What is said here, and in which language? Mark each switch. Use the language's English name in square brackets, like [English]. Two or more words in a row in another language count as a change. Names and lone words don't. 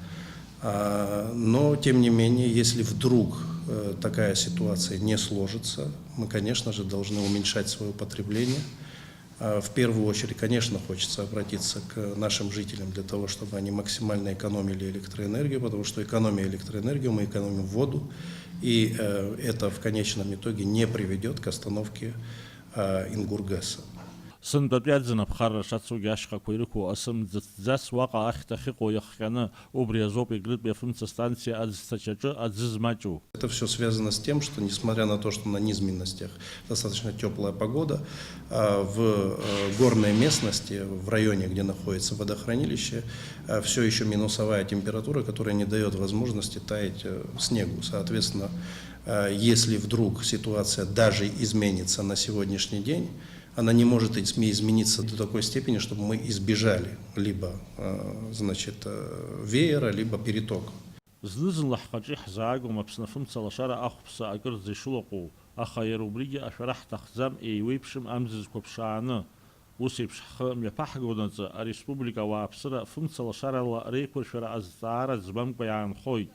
[Russian] Но, тем не менее, если вдруг такая ситуация не сложится, мы, конечно же, должны уменьшать свое потребление. В первую очередь, конечно, хочется обратиться к нашим жителям для того, чтобы они максимально экономили электроэнергию, потому что экономия электроэнергию, мы экономим воду, и это в конечном итоге не приведет к остановке Ингургэса. [Abkhazian] Сынтәатәиаӡын аԥхарра шацугьы ашьхақәа ирықәу асымӡыҭӡас уаҟа ахьҭахь иҟоу иахҟьаны убри азоуп Егрытәи афымца станциа аӡҭачаҿы аӡы змаҷу. [Russian] Это все связано с тем, что несмотря на то, что на низменностях достаточно теплая погода, в горной местности, в районе, где находится водохранилище, все еще минусовая температура, которая не дает возможности таять снегу. Соответственно, если вдруг ситуация даже изменится на сегодняшний день, она не может измениться до такой степени, чтобы мы избежали либо, значит, веера, либо перетока. [Abkhazian] Зны-зынла ҳхаҿы иҳзаагом Аԥсны афымца лашара ахәԥса акырӡа ишылаҟәу, аха иара убригьы ашәара ҳҭахӡам еиуеиԥшым амзызқәа ԥшааны. Ус еиԥш ҳхы мҩаԥаҳганаҵы ареспублика ауааԥсыра фымца лашарала реиқәыршәара азҵаара ӡбамкәа иаанхоит.